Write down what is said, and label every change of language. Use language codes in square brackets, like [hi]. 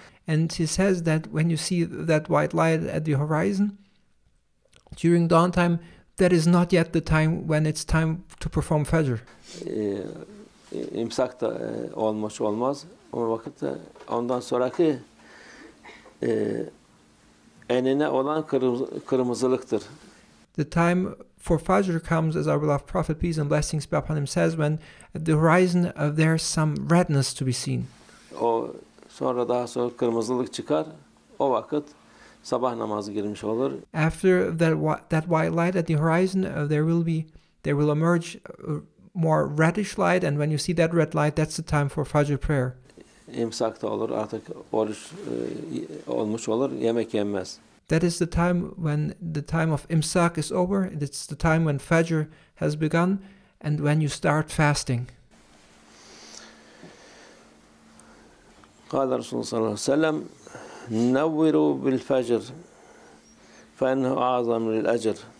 [en] And he says that when you see that white light at the horizon during dawn time, that is not yet the time when it's time to perform Fajr. [tr] İmsak da olmuş olmaz. O vakitte ondan sonraki enine olan kırmızılıktır. [en] The time for Fajr comes, as our beloved Prophet, peace and blessings be upon him, says, when at the horizon there's some redness to be seen. [tr] Daha sonra kırmızılık çıkar. O vakit sabah namazı girmiş olur. [en] After that white light at the horizon, there will emerge more reddish light, and when you see that red light, that's the time for Fajr prayer. [tr] İmsak da olur, artık oruç olmuş olur, yemek yenmez. [en] That is the time when the time of imsak is over. It's the time when Fajr has begun, and when you start fasting. [ar] قال رسول صلى الله عليه وسلم نوروا بالفجر فإنه أعظم للأجر.